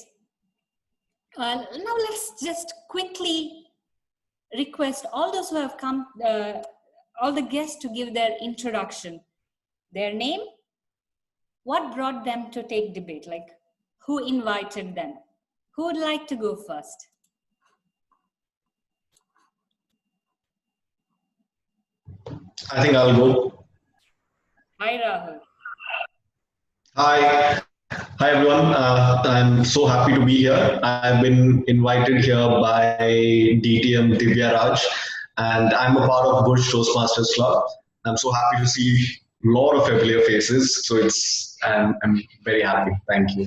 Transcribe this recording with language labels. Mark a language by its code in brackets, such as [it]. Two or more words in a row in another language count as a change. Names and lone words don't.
[en] Now let's just quickly request all those who have come, all the guests, to give their introduction, their name, what brought them to Take Debate, like who invited them. Who would like to go first? I think I'll go. Hi, Rahul. Hi. Hi, everyone. I'm so happy to be here. I've been invited here by DTM Divya Raj, and I'm a part of Bush Toastmasters Club. I'm so happy to see a lot of familiar faces. So I'm very happy. Thank you.